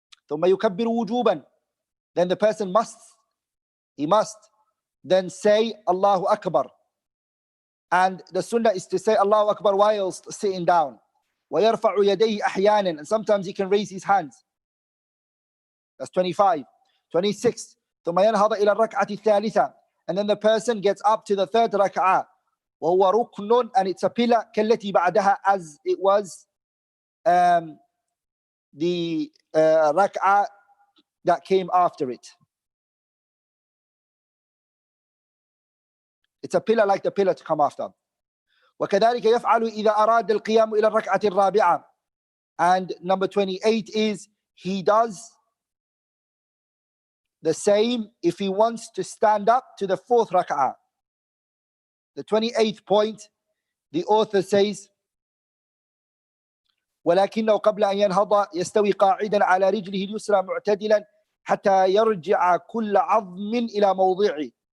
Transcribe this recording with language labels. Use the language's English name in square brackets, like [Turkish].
[Arabic] ثم يكبر وجوبا. [English] Then the person must then say Allahu Akbar. And the sunnah is to say Allahu Akbar whilst sitting down. [Arabic] ويرفع يديه أحيانا. [English] And sometimes he can raise his hands. That's 25. 26. [Arabic] ثم ينهض إلى الركعة الثالثة. [English] and then the person gets up to the third rak'ah, [Arabic] وهو ركن, [English] and it's a pillar, [Arabic] كالتي بعدها, [English] as it was the rak'ah that came after it. It's a pillar like the pillar to come after. [Arabic] وكذلك يفعل إذا أراد القيام إلى الركعة الرابعة. [English] And number 28 is he does the same if he wants to stand up to the fourth rak'ah. The 28th point, the author says, [Arabic] ولكنه قبل أن ينهض يستوي قاعدا على رجله اليسرى معتدلا حتى يرجع كل عظم إلى موضعه.